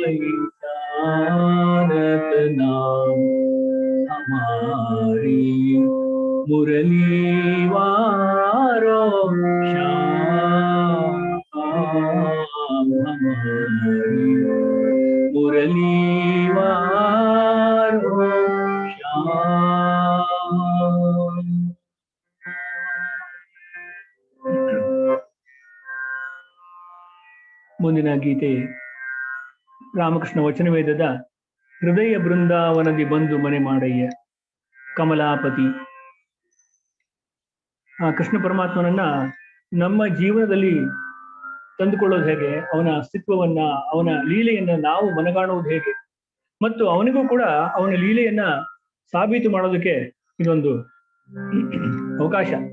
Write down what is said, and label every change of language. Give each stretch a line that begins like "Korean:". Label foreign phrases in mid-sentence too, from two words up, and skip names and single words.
Hindi: पहचानत नाम हमारी मुरली वारो श्याम, हमारी मुरली वारो श्याम.
Kannada: ಮುಂದಿನ ಗೀತೆ ರಾಮಕೃಷ್ಣ ವಚನವೇದದ ಹೃದಯ ಬೃಂದಾವನದಿ ಬಂದು ಮನೆ ಮಾಡಯ್ಯ ಕಮಲಾಪತಿ. ಆ ಕೃಷ್ಣ ಪರಮಾತ್ಮನನ್ನ ನಮ್ಮ ಜೀವನದಲ್ಲಿ ತಂದುಕೊಳ್ಳೋದು ಹೇಗೆ, ಅವನ ಅಸ್ತಿತ್ವವನ್ನ, ಅವನ ಲೀಲೆಯನ್ನ ನಾವು ಮನಗಾಣುವುದು ಹೇಗೆ, ಮತ್ತು ಅವನಿಗೂ ಕೂಡ ಅವನ ಲೀಲೆಯನ್ನ ಸಾಬೀತು ಮಾಡೋದಕ್ಕೆ ಇದೊಂದು ಅವಕಾಶ.